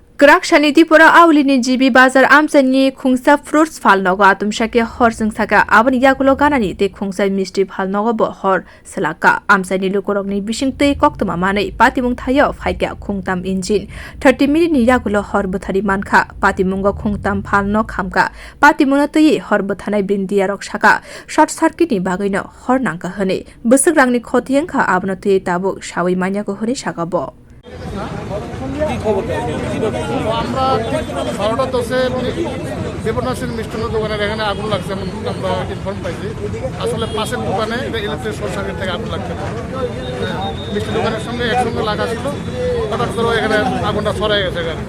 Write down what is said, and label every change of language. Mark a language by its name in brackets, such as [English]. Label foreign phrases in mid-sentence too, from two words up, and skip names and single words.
[Kok Borok] Grakshani Dipura Aulini GB Bazar Amsani Khungsa Fruits Phalnog Atumshake Horsing Saka Avan Yakulo Ganani de Khungsa Misti Phalnog Hor Salaka Amsani Lukorogni Bishingte Koktuma Mane Patimung Tayo Faika Khungtham Engine 30 minute Yakulo Horbuthari Manka Patimunga Khungtham Phalnog Khamka Patimunati Horbuthana Bindiarok Shaka [English] Short Circuit [Kok Borok] Bagino Hornanka Hone Busagrangni Khotianka Abnoti Tabu Shawi Manyako Hone Shakabo [Bangla] আমরা 12:10 দেবনাথের মিষ্টান্ন দোকানের এখানে আগুন লাগছে আমরা ইনফর্ম পাইছি আসলে পাশের দোকানে এটা [English] electric short circuit [Bangla] থেকে আগুন লাগছে মিষ্টি দোকানের সঙ্গে একসঙ্গে লাগা ছিল হঠাৎ করে এখানে আগুনটা ছড়াই গেছে এখানে